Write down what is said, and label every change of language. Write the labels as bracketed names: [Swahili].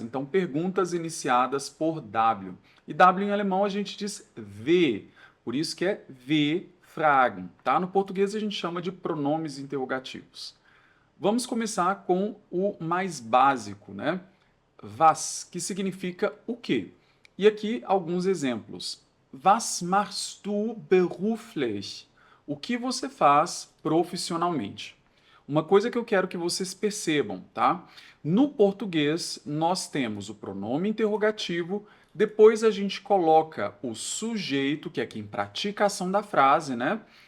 [Portuguese] Então, perguntas iniciadas por W. E W em alemão a gente diz W, por isso que é W-Fragen, tá? No português a gente chama de pronomes interrogativos. Vamos começar com o mais básico, né? Was, que significa o quê? E aqui alguns exemplos. [German] Was machst du beruflich? [Portuguese] O que você faz profissionalmente? Uma coisa que eu quero que vocês percebam, tá? No português, nós temos o pronome interrogativo, depois a gente coloca o sujeito, que é quem pratica a ação da frase, né?